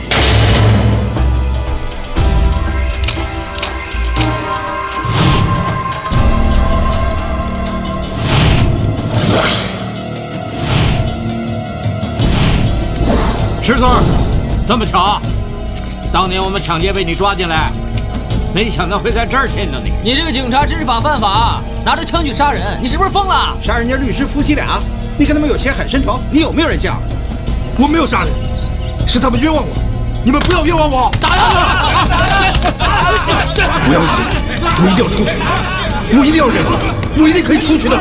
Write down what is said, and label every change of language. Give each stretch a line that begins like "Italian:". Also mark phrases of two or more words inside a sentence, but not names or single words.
Chinese: 石村，這麼巧，當年我們搶劫被你抓進來，沒想到會在這兒見到你。你這個警察知法犯法，拿着槍去殺人，你是不是瘋了？殺人家律師夫妻倆。你跟他們有血海深仇，你有沒有人性？我沒有殺人，是他們冤枉我，你們不要冤枉我！打他！不要忍，我一定要出去，我一定要忍，我一定可以出去的。